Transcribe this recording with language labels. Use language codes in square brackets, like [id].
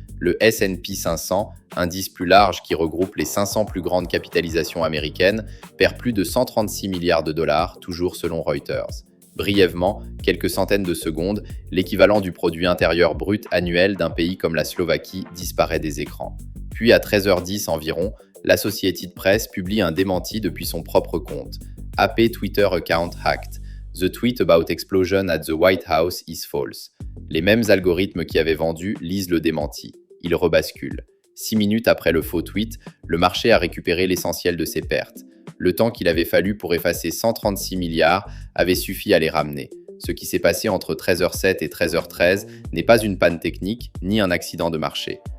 [fr] Le S&P 500, indice plus large qui regroupe les 500 plus grandes capitalisations américaines, perd plus de 136 milliards de dollars, toujours selon Reuters. Brièvement, quelques centaines de secondes, l'équivalent du produit intérieur brut annuel d'un pays comme la Slovaquie disparaît des écrans. Puis à 13h10 environ, l'Associated Press publie un démenti depuis son propre compte. [en] AP Twitter account hacked. The tweet about explosion at the White House is false. [fr] Les mêmes algorithmes qui avaient vendu lisent le démenti. Ils rebasculent. 6 minutes après le faux tweet, le marché a récupéré l'essentiel de ses pertes. Le temps qu'il avait fallu pour effacer 136 milliards avait suffi à les ramener. Ce qui s'est passé entre 13h07 et 13h13 n'est pas une panne technique, ni un accident de marché.